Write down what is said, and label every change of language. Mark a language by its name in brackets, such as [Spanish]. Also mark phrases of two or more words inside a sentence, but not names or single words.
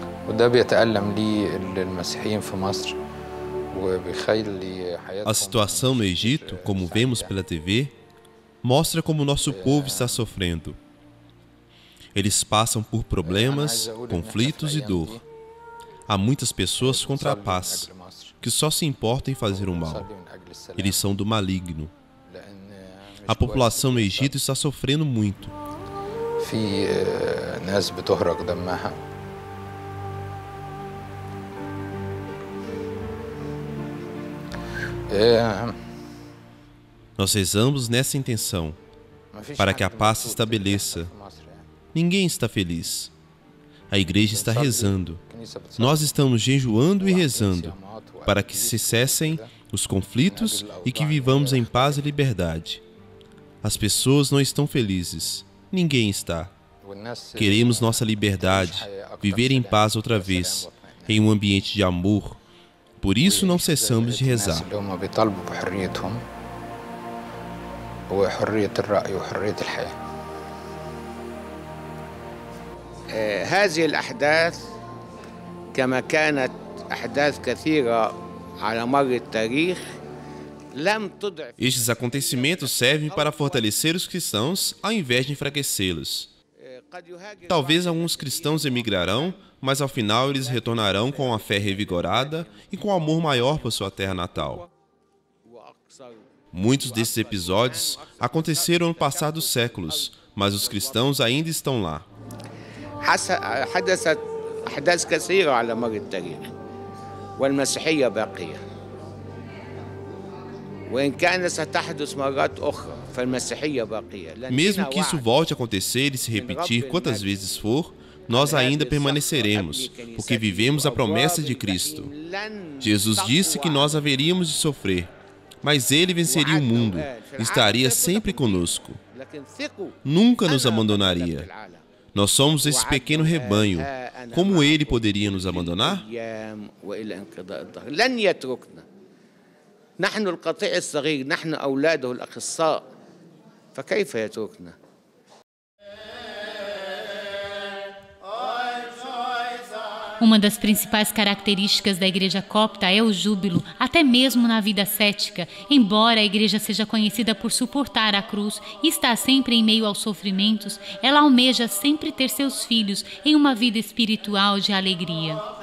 [Portuguese] A situação no Egito, como vemos pela TV, mostra como nosso povo está sofrendo. Eles passam por problemas, conflitos e dor. Há muitas pessoas contra a paz, que só se importam em fazer o mal. Eles são do maligno. A população no Egito está sofrendo muito. [Arabic] في ناس بتهرق دمها. [Portuguese] Nós rezamos nessa intenção, para que a paz se estabeleça. Ninguém está feliz. A igreja está rezando. Nós estamos jejuando e rezando, para que se cessem os conflitos e que vivamos em paz e liberdade. As pessoas não estão felizes. Ninguém está. Queremos nossa liberdade, viver em paz outra vez, em um ambiente de amor. Por isso não cessamos de rezar. [Arabic] هذه الأحداث كما كانت أحداث كثيرة على مر التاريخ لم تضعف. [Portuguese] Estes acontecimentos servem para fortalecer os cristãos ao invés de enfraquecê-los. Talvez alguns cristãos emigrarão, mas ao final eles retornarão com a fé revigorada e com amor maior por sua terra natal. Muitos desses episódios aconteceram no passar dos séculos, mas os cristãos ainda estão lá. [Arabic] حدثت أحداث كثيرة على مر التاريخ والمسيحية باقية وإن كانت ستحدث مرات أخرى فالمسيحية باقية. [Portuguese] Mesmo que isso volte a acontecer e se repetir quantas vezes for, nós ainda permaneceremos, porque vivemos a promessa de Cristo. Jesus disse que nós haveríamos de sofrer, mas Ele venceria o mundo, estaria sempre conosco, nunca nos abandonaria. Nós somos esse pequeno rebanho. Como Ele poderia nos abandonar? [Arabic] نحن القطيع الصغير نحن أولاده الأخصاء فكيف يتركنا؟ [Portuguese] Uma das principais características da igreja copta é o júbilo, até mesmo na vida cética. Embora a igreja seja conhecida por suportar a cruz e estar sempre em meio aos sofrimentos, ela almeja sempre ter seus filhos em uma vida espiritual de alegria.